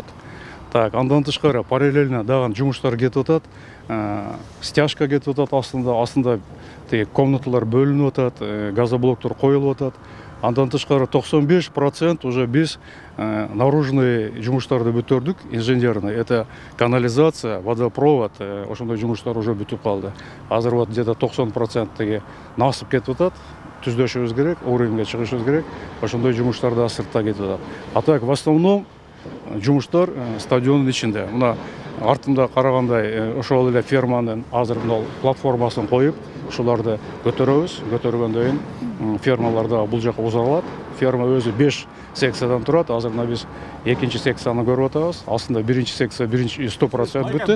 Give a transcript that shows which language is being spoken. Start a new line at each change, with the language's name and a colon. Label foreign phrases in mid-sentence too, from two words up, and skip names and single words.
Kyrgyz: Так, андан тышкары параллельно дагы жумуштар кетип атат, стяжка кетип атат, астында комнаталар бөлүнүп атат, газоблоктор коюлуп атат. Андан тышкары 95% уже биз наружный жумуштарды бүтөрдүк, инженерный.
Russian: Это канализация, водопровод,
Kyrgyz: ошондой жумуштар уже бүтүп калды. Азыр
Russian: вот где-то
Kyrgyz: 90% насып кетип атат. Түздөшүбүз керек, уровеньге чыгышыбыз керек. Ошондой жумуштар да сыртта кетип атат.
Russian: А так в основном
Kyrgyz: жумуштар стадиондун ичинде. Мына артымда карагандай ошол эле ферманын азыр мына платформасын коюп, ушуларды көтөрөбүз. Көтөргөндөн кийин фермаларда бул жака узарылат. Ферма өзү 5 секциядан турат. Азыр мына биз экинчи секцияны көрүп атабыз. Астында биринчи секция 100% бүттү.